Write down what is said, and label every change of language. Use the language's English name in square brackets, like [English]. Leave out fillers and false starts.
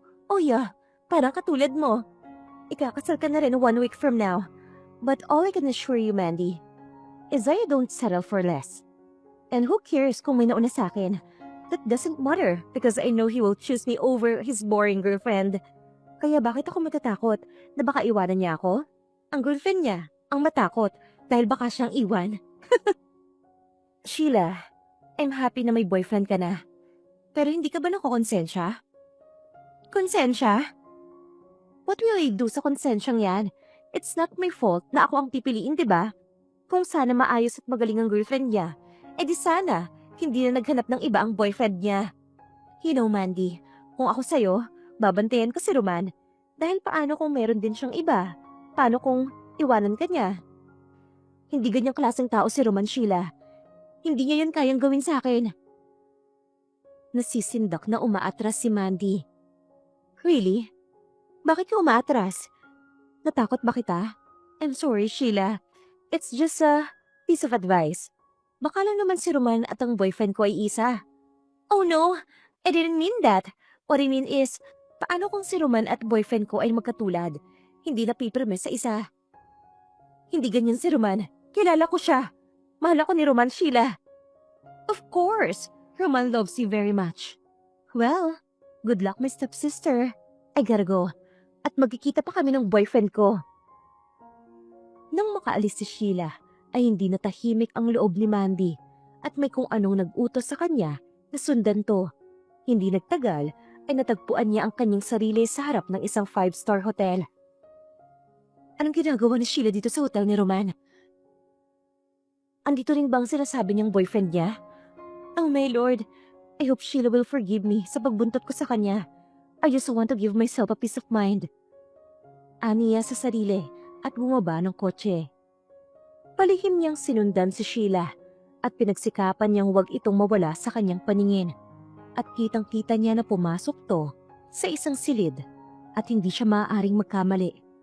[English] Oh yeah, [Filipino] parang katulad mo. Ikakasal ka na rin [English] 1 week from now. But all I can assure you, Mandy, is I don't settle for less. And who cares [Filipino] kung may nauna sa akin? [English] That doesn't matter because I know he will choose me over his boring girlfriend. [Filipino] Kaya bakit ako matatakot na baka iwanan niya ako? Ang girlfriend niya, ang matakot dahil baka siyang iwan. Sheila, [English] I'm happy [Filipino] na may boyfriend ka na. Pero hindi ka ba nakokonsensya? Konsensya? [English] What will I do [Filipino] sa konsensyang yan? [English] It's not my fault [Filipino] na ako ang pipiliin, di ba? Kung sana maayos at magaling ang girlfriend niya, di sana hindi na naghanap ng iba ang boyfriend niya. [English] You know, [Filipino] Mandy, kung ako sa'yo, babantayan ko si Roman. Dahil paano kung meron din siyang iba? Paano kung iwanan ka niya? Hindi ganyang klaseng tao si Roman, Sheila. Hindi niya yun kayang gawin sa akin. Nasisindak na umaatras si Mandy. [English] Really? [Filipino] Bakit ka umaatras? Natakot ba kita? [English] I'm sorry, Sheila. It's just a piece of advice. [Filipino] Baka lang naman si Roman at ang boyfriend ko ay isa. [English] Oh no, I didn't mean that. What I mean is, [Filipino] paano kung si Roman at boyfriend ko ay magkatulad? Hindi napipirme sa isa. Hindi ganyan si Roman. Kilala ko siya. Mahal ako ni Roman, Sheila. [English] Of course, Roman loves you very much. Well, good luck my stepsister. I gotta go. [Filipino] At magkikita pa kami ng boyfriend ko. Nang makaalis si Sheila, ay hindi natahimik ang loob ni Mandy at may kung anong nag-utos sa kanya na sundan to. Hindi nagtagal ay natagpuan niya ang kanyang sarili sa harap ng isang 5-star hotel. Anong ginagawa ni Sheila dito sa hotel ni Roman? Andito rin bang sinasabi niyang boyfriend niya? [English] Oh my Lord, I hope Sheila will forgive me [Filipino] sa pagbuntot ko sa kanya. [English] I just want to give myself a peace of mind. [Filipino] Aniya sa sarili at bumaba ng kotse. Palihim niyang sinundan si Sheila at pinagsikapan niyang wag itong mawala sa kanyang paningin. At kitang-kita niya na pumasok to sa isang silid at hindi siya maaaring magkamali.